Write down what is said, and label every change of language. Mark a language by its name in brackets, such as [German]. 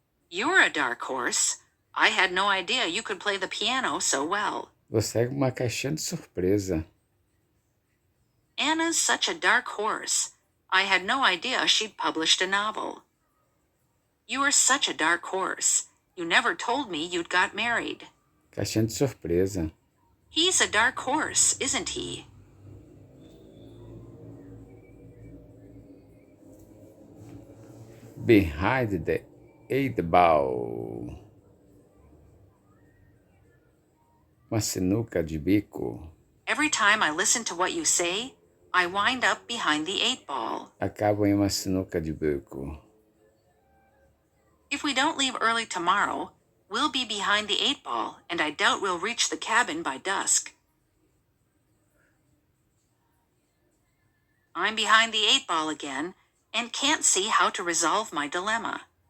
[English] You're a dark horse. I had no idea you could play the piano so well. [Portuguese] Você é uma caixinha de surpresa. [English] Anna's such a dark horse. I had no idea she'd published a novel. You are such a dark horse. You never told me you'd got married. [Portuguese] Caixinha de surpresa. [English] He's a dark horse, isn't he? Behind the Eight Ball. [Portuguese] Uma sinuca de bico. [English] Every time I listen to what you say, I wind up behind the 8 ball. [Portuguese] Acabo em uma sinuca de bico. [English] If we don't leave early tomorrow, we'll be behind the 8 ball, and I doubt we'll reach the cabin by dusk. I'm behind the 8 ball again, and can't see how to resolve my dilemma.